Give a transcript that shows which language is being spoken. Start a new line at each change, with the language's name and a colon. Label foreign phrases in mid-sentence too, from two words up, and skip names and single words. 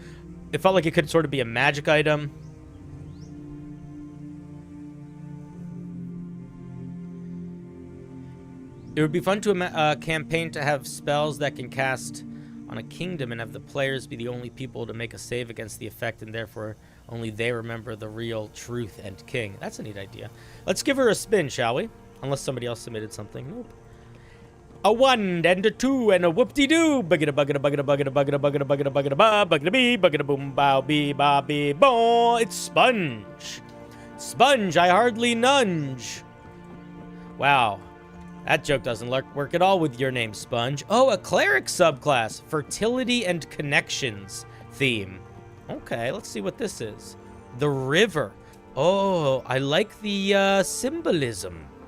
English: It felt like it could sort of be a magic item. It would be fun to campaign to have spells that can cast on a kingdom and have the players be the only people to make a save against the effect, and therefore only they remember the real truth and king. That's a neat idea. Let's give her a spin, shall we? Unless somebody else submitted something. Nope. A 1 and a 2 and a whoop-de-doo. Buggada buggada buggada buggada buggada buggada buggada buggada ba buggada bee buggada boom bow bee ba bee bo. It's Sponge. Sponge, I hardly nunge. Wow. That joke doesn't work at all with your name, Sponge. Oh, a cleric subclass. Fertility and connections theme. Okay, let's see what this is. The river. Oh, I like the symbolism.